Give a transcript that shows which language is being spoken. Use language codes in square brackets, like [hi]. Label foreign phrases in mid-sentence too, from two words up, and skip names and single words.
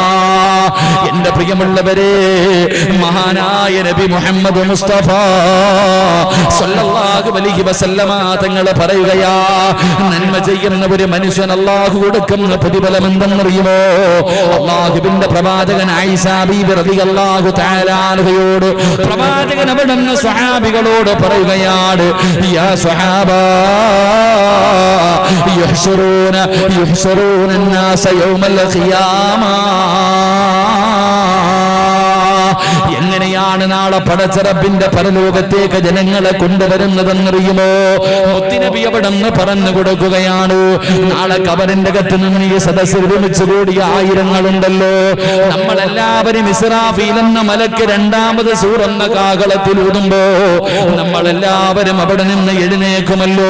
[ml] എന്റെ പ്രിയമുള്ളവരെ, മഹാനായ നബി മുഹമ്മദ് മുസ്തഫ [ar] صلى الله عليه وسلم [ml] തങ്ങൾ പറയുകയാ, നന്മ ചെയ്യുന്ന ഒരു മനുഷ്യൻ അല്ലാഹു കൊടുക്കുന്ന പ്രതിഫലം എന്തെന്നറിയുമോ? അല്ലാഹുവിന്റെ പ്രവാചകൻ ആയിഷ ബീബി [ar] رضي الله تعالى عنها [ml] പ്രവാചകൻ അവിടുന്ന് സ്വഹാബികളോട് പറയുകയാണ്, [ar] يا صحابة يحشرون الناس يوم القيامة. [ml] എങ്ങനെയാണ് നാളെ പടച്ച റബ്ബിന്റെ പരലോകത്തേക്ക് ജനങ്ങളെ കൊണ്ടുവരുന്നതെന്നറിയുമോ? മുത്തുനബി അവിടുന്ന് പറഞ്ഞു കൊടുക്കുകയാണ്, നാളെ ഖബറിന്റെ അകത്ത് നിന്ന് ഈ സദസ്സിൽ ഒരുമിച്ച് കൂടിയ ആയിരങ്ങളുണ്ടല്ലോ, നമ്മളെല്ലാവരും ഇസ്രാഫീൽ എന്ന മലക്ക് രണ്ടാമത് സൂർ എന്ന കാഹളത്തിൽ ഊതുമ്പോ നമ്മളെല്ലാവരും അവിടെ നിന്ന് എഴുന്നേക്കുമല്ലോ.